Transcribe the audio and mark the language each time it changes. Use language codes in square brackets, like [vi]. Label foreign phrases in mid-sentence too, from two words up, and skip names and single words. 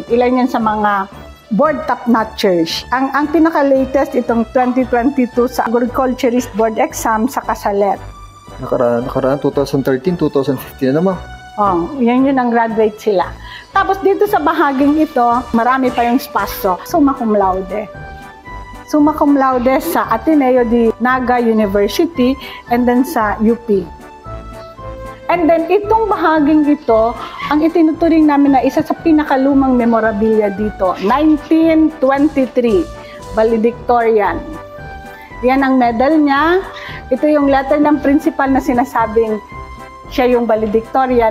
[tl] Ilan yan sa mga [en] board top-notchers. [tl] Ang pinaka-latest itong 2022 sa Agriculturist Board Exam sa Casalet. Nakaraan 2013, 2015 na naman. Oh, yan yun ang graduate sila. Tapos dito sa bahaging ito, marami pa yung spasyo. [la] Summa cum laude. Summa cum laude sa Ateneo de Naga University [en] and then [la] sa UP. [en] And then [tl] itong bahaging ito, ang itinuturing namin na isa sa pinakalumang memorabilia dito, 1923, valedictorian. Yan ang medal niya. Ito yung letter ng principal na sinasabing siya yung valedictorian.